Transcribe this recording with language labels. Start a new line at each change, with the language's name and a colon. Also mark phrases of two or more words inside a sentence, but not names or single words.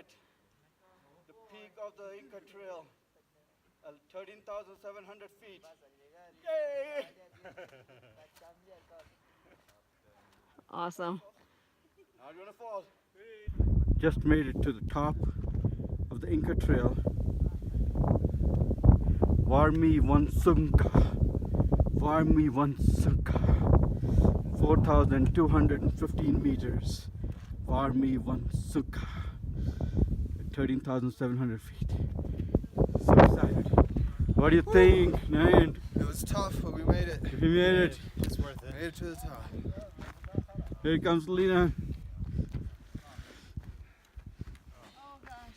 English: The peak of the Inca Trail. 13,700 feet. Yay! Awesome. Not gonna fall. Just made it to the top of the Inca Trail. Varmi Vansunka. Varmi Vansunka. 4,215 meters. Varmi Vansunka. 13,700 feet. So excited. What do you think, Nayan? It was tough, but we made it. We made it. It's worth it. Made it to the top. Here comes Lena. Oh gosh,